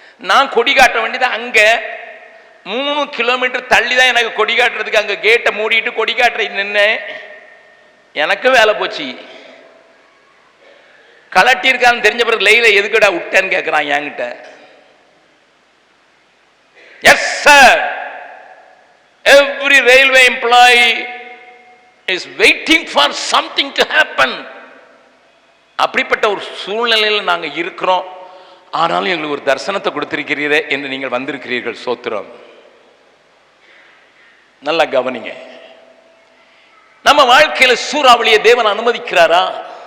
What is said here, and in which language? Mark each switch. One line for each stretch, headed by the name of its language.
Tamil: நான் கொடி காட்ட வேண்டியது அங்க 3 கிலோமீட்டர் தள்ளி தான் எனக்கு கொடி காட்டுறதுக்கு அங்க கேட்டை மூடிட்டு கொடி காட்டுற நின்று எனக்கு வேலை போச்சு. கலட்டி இருக்கான்னு தெரிஞ்ச பிறகு லைல எதுக்கடா விட்டேன்னு கேட்கிறான் என்கிட்ட.
English: Yes sir, every railway employee is waiting for something to happen.
Tamil: அப்படிப்பட்ட ஒரு சூழ்நிலையில் நாங்க இருக்கிறோம். ஆனாலும் எங்களுக்கு ஒரு தரிசனத்தை கொடுத்திருக்கிறீரே என்று நீங்கள் வந்திருக்கிறீர்கள். சோத்திரம். நல்லா கவனிங்க. நம்ம வாழ்க்கையில சூறாவளியை தேவன் அனுமதிக்கிறாரா?